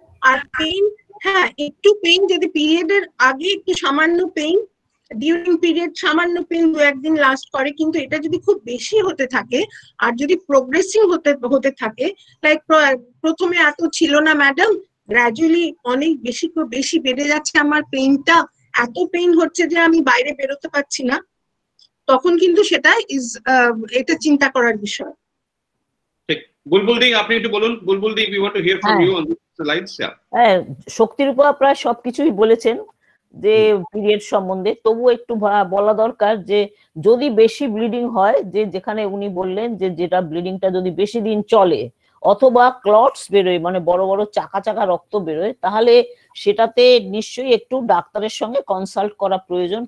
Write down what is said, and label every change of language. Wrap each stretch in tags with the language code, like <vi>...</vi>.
<bn>আর pain, একটু pain যদি পিরিয়ডের আগে একটু সামান্য পেইন, ডিউরিং পিরিয়ড সামান্য পেইন 2-1 দিন লাস্ট করে, কিন্তু এটা যদি খুব বেশি হতে থাকে আর যদি প্রোগ্রেসিং হতে থাকে, লাইক প্রথমে এত ছিল না ম্যাডাম, গ্র্যাজুয়ালি অনেক বেশি বেড়ে যাচ্ছে আমার পেইনটা, এত পেইন হচ্ছে যে আমি বাইরে বেরোতে পারছি না, তখন কিন্তু সেটা এটা চিন্তা করার বিষয়। ঠিক। বুলবুলদি, আপনি একটু বলুন।</bn> <en>বুলবুলদি, we want to hear from you on the slides.</en> <bn>হ্যাঁ, শক্তিরূপা প্রায় সবকিছুই বলেছেন যে পিরিয়ড সম্বন্ধে, তবু একটু বলা দরকার যে যদি বেশি ব্লিডিং হয়, যে যেখানে উনি বললেন যে যেটা ব্লিডিংটা যদি বেশি দিন চলে, অথবা ক্লটস বেরোয়, মানে বড় বড় চাকা চাকা রক্ত বেরোয়, তাহলে সেটাতে নিশ্চয়ই একটু ডাক্তারের সঙ্গে কনসাল্ট করা প্রয়োজন।</bn>